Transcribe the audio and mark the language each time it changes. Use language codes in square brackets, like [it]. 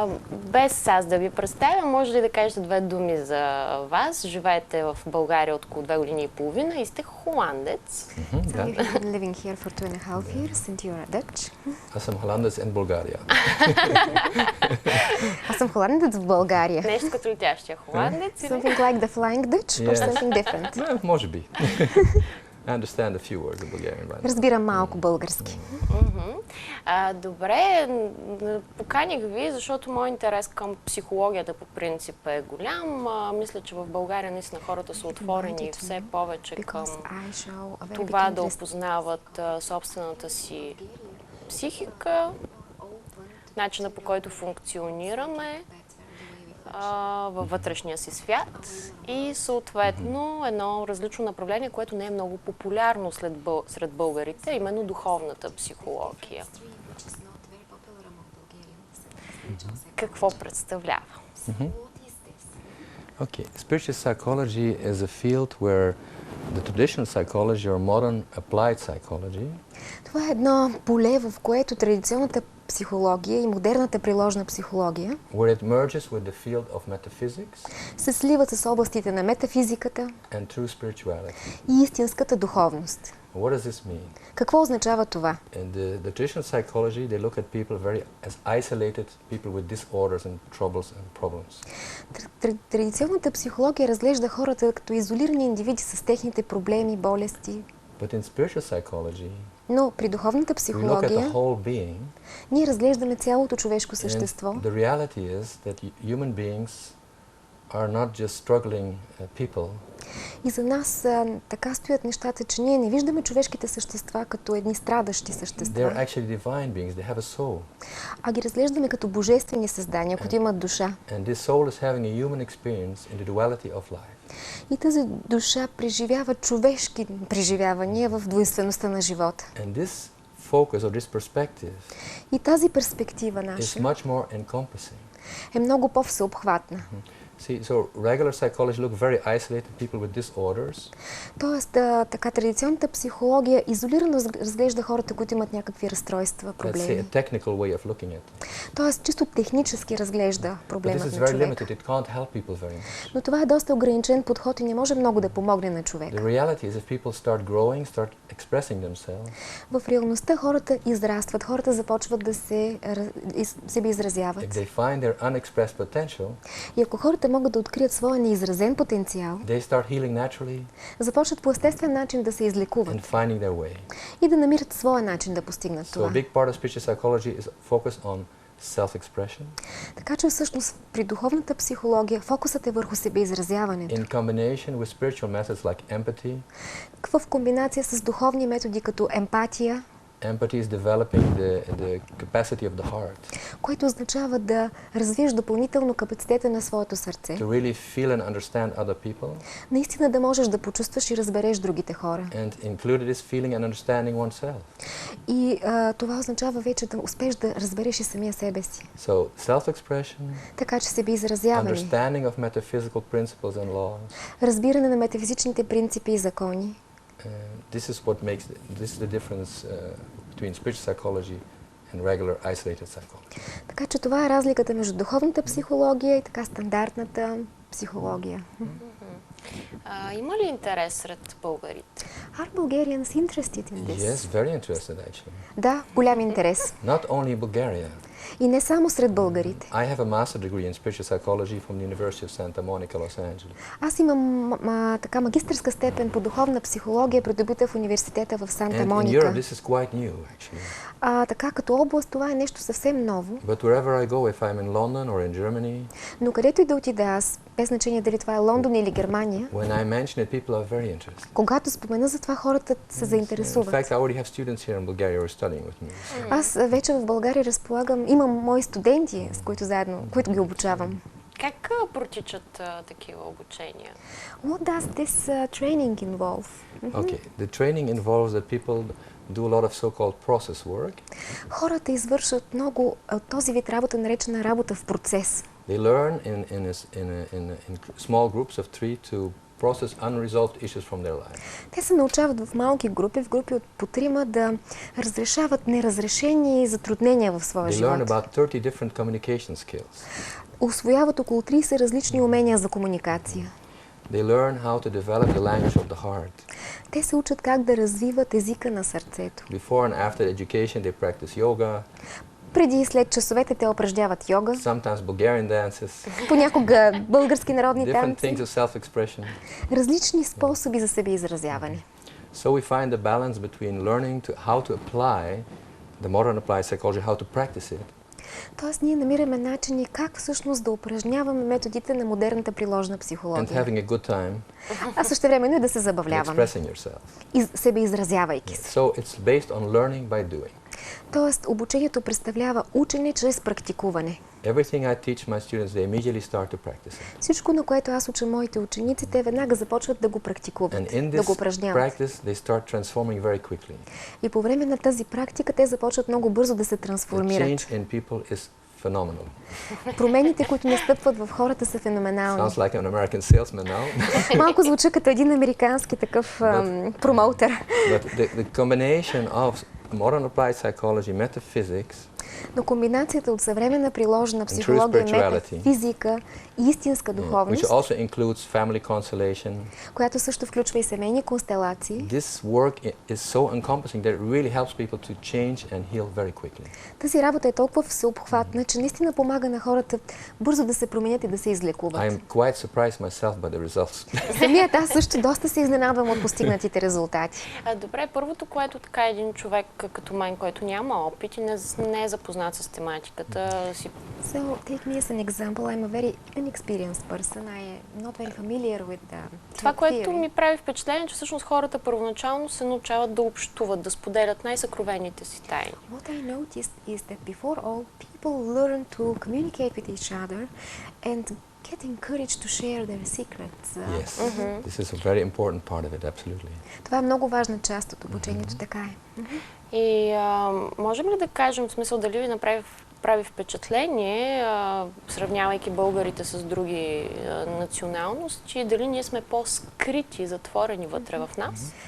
[bg] Без аз да ви представя, може ли да кажете две думи за вас? Живеете в България от около 2 години и половина и сте холандец. [en] Living here for 2.5 years and you are Dutch. [bg] Аз съм холандец в България. Аз съм холандец в България. Нещо като летящия холандец? [en] Something like the flying Dutch or something different? [bg] Може би. [en] I understand a few words of Bulgarian, right? [bg] Разбирам малко български. Добре, поканих ви, защото моят интерес към психологията по принцип е голям. Мисля, че в България наистина хората са отворени все повече към това да опознават собствената си психика, начина по който функционираме във вътрешния си свят и съответно едно различно направление, което не е много популярно сред българите, именно духовната психология. Какво представлява? [en] Okay. Spiritual psychology is a field where the traditional psychology or modern applied psychology [bg] Това е едно поле, в което традиционната психология и модерната приложна психология [en] where it merges with the field of metaphysics [bg] се сливат с областите на метафизиката [en] and true spirituality. [bg] и истинската духовност. [en] What does this mean? [bg] Какво означава това? [en] In the traditional psychology, they look at people very as isolated people with disorders and troubles and problems. [bg] Традиционната психология разглежда хората като изолирани индивиди с техните проблеми, болести. [en] But in spiritual psychology, [bg] Но при духовната [en] we look at the [bg] психология [en] whole being. [bg] ние разглеждаме цялото човешко [en] And [bg] същество. [en] the reality is that human beings are not just struggling people. [bg] И за нас така стоят нещата, че ние не виждаме човешките същества като едни страдащи [en] They are [bg] същества, [en] actually divine beings. They have a soul. [bg] а ги разглеждаме като божествени създания, които имат душа. [en] And this soul is having a human experience in the duality of life. [bg] И тази душа преживява човешки преживявания в двойствеността на живота. [en] And this focus or this perspective [bg] И тази перспектива [en] is [bg] наша [en] much more encompassing. [bg] е много по-всеобхватна. [en] See, so regular psychology look very isolated people with disorders. [bg] Тоест, така традиционната психология изолирано разглежда хората, които имат някакви разстройства, [en] Let's say a [bg] проблеми. [en] technical way of looking at them. [bg] Тоест, чисто технически разглежда [en] But this [bg] проблемът [en] is [bg] на [en] very [bg] човека. [en] limited. It can't help people very much. [bg] Но това е доста ограничен подход и не може много да помогне на [en] The [bg] човека. [en] reality is if people start growing, start expressing themselves, [bg] В реалността хората израстват, хората започват да себе [en] if [bg] изразяват. [en] they find their unexpressed potential, [bg] И ако хората могат да открият своя неизразен потенциал, [en] they start healing naturally [bg] започват по естествен начин да се излекуват [en] and finding their way. [bg] и да намират своя начин да постигнат [en] So a [bg] това. [en] big part of spiritual psychology is focused on self-expression [bg] Така че всъщност при духовната психология фокусът е върху себеизразяването. [en] in combination with spiritual methods like empathy. [bg] В комбинация с духовни методи като емпатия, [en] Empathy is developing the capacity of the heart [bg] което означава да развиеш допълнително капацитета на своето сърце. [en] to really feel and understand other people, [bg] Наистина да можеш да почувстваш и разбереш другите хора. [en] and included is feeling and understanding oneself. [bg] И това означава вече да успееш да разбереш и самия себе си. [en] So self-expression, [bg] Така че себеизразяване, [en] understanding of metaphysical principles and laws. [bg] разбиране на метафизичните принципи и закони. [en] This is what makes this is the difference between spiritual psychology and regular isolated psychology. [bg] Така че това е разликата между духовната психология и така стандартната психология. Има ли интерес сред българите? [en] Are Bulgarians interested in this? Yes, very interested actually. [bg] Да, голям интерес. [en] Not only Bulgaria. [bg] И не само сред българите. [en] I have a master degree in spiritual psychology from the University of Santa Monica, Los Angeles. [bg] Аз имам така магистърска степен по духовна психология, придобита в университета в Санта [en] And in [bg] Моника. [en] Europe this is quite new, actually. [bg] Така като област това е нещо съвсем ново. [en] But wherever I go, if I'm in London or in Germany, [bg] Но където и да отида аз, без значение дали това е Лондон или Германия, [en] when I mention it, people are very interested. [bg] когато спомена за това, хората се [en] In [bg] заинтересуват. [en] fact, I already have students here in Bulgaria who are studying with me. [bg] Аз вече в България имам мои студенти, с които ги обучавам. Как протичат такива обучения? [en] What does this training involve? Okay, the training involves that people do a lot of so-called process work. [bg] Хората извършват много този вид работа, наречена работа в процес. [en] They learn in small groups of 3 to process unresolved issues from their life. [bg] Те се научават в малки групи, в групи от по трима, да разрешават неразрешени затруднения в своя [en] They learn [bg] живот. [en] about 30 different communication skills. [bg] Усвояват около 30 различни умения за комуникация. [en] They learn how to develop the language of the heart. [bg] Те се учат как да развиват езика на сърцето. [en] Before and after education, they practice yoga, [bg] Преди и след часовете те упражняват йога, [en] sometimes Bulgarian dances, [bg] понякога български народни [en] different things [bg] танци, [en] of self-expression. [bg] различни способи за себеизразяване. [en] So we find the balance between learning how to apply the modern applied psychology, how to practice it, [bg] Тоест ние намираме начини как всъщност да упражняваме методите на модерната приложна [en] and [bg] психология. [en] having a good time [bg] А същевременно и да се [en] and [bg] забавляваме, [en] expressing yourself. [bg] себеизразявайки се. [en] So it's based on learning by doing. [bg] Тоест обучението представлява учене чрез практикуване. [en] Everything I teach my students, they immediately start to practice it. [bg] Всичко, на което аз уча моите ученици, те веднага започват да го практикуват, [en] And in [bg] да го [en] this [bg] упражняват. [en] practice, they start transforming very quickly. [bg] И по време на тази практика те започват много бързо да се [en] The [bg] трансформират. [en] change in people is phenomenal. [bg] Промените, които настъпват в хората, са феноменални. [en] Sounds like an American salesman now. [bg] Малко звучи като един американски такъв промоутър. [en] But the combination of modern applied psychology, metaphysics, [bg] Но комбинацията от съвременна приложена психология, метафизика и истинска [en] which [bg] духовност, [en] also includes family constellation, [bg] която също включва и семейни констелации, [en] this work is so encompassing that it really helps people to change and heal very quickly. [bg] тази работа е толкова всеобхватна, че наистина помага на хората бързо да се променят и да се излекуват. [en] I'm quite surprised myself by the results. [bg] Самият аз също доста се изненадвам от постигнатите резултати. Добре, първото, което така един човек като мен, който няма опит и не е запознат с тематиката си... [en] So, take me as an example. I'm a very inexperienced person. I'm not very familiar with the [bg] Това, което [en] theory. [bg] ми прави впечатление, че всъщност хората първоначално се научават да общуват, да споделят най-съкровените си тайни. [en] What I noticed is that before all, people learn to communicate with each other and get encouraged to share their secrets. Yes, this is a very important part of it, absolutely. [bg] Това е много важна част от обучението, така е. И можем ли да кажем, в смисъл, дали ви прави впечатление, сравнявайки българите с други националности, дали ние сме по-скрити, затворени вътре в нас?